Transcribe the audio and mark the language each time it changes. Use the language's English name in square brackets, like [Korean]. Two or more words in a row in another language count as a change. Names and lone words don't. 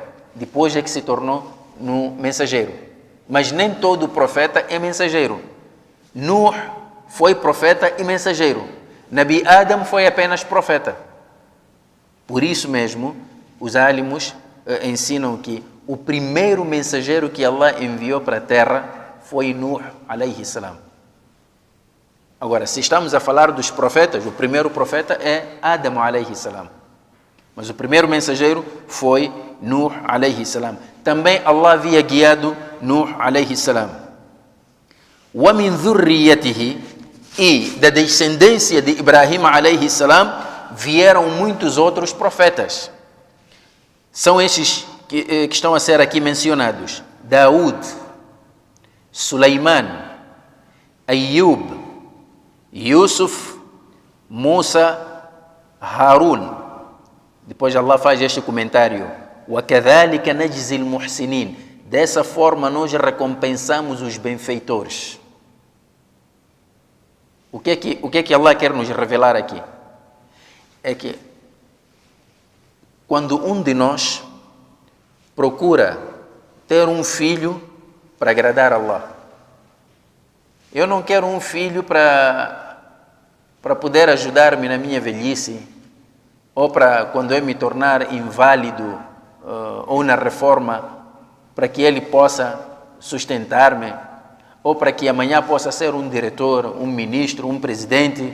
[Portuguese] Depois é que se tornou no mensageiro. Mas nem todo profeta é mensageiro. Nuh foi profeta e mensageiro. Nabi Adam foi apenas profeta. Por isso mesmo, os álимos ensinam que o primeiro mensageiro que Allah enviou para a terra foi Nuh, [Arabic] عليه السلام. [Portuguese] Agora, se estamos a falar dos profetas, o primeiro profeta é Adam, [Arabic] عليه السلام. [Portuguese] Mas o primeiro mensageiro foi Nuh, [Arabic] عليه السلام. [Portuguese] Também Allah havia guiado Nuh, [Arabic] عليه السلام. ومن ذريته, [Portuguese] e da descendência de Ibrahim, [Arabic] عليه السلام, [Portuguese] vieram muitos outros profetas. São estes que estão a ser aqui mencionados: Daud, Suleiman, Ayub, Yusuf, Musa, Harun. Depois Allah faz este comentário: [Arabic] وَكَذَلِكَ نَجْزِي الْمُحْسِنِينَ. [Portuguese] Dessa forma nós recompensamos os benfeitores. O que é que Allah quer nos revelar aqui? É que quando um de nós procura ter um filho para agradar a Allah, eu não quero um filho para poder ajudar-me na minha velhice, ou para quando eu me tornar inválido, ou na reforma, para que ele possa sustentar-me, ou para que amanhã possa ser um diretor, um ministro, um presidente.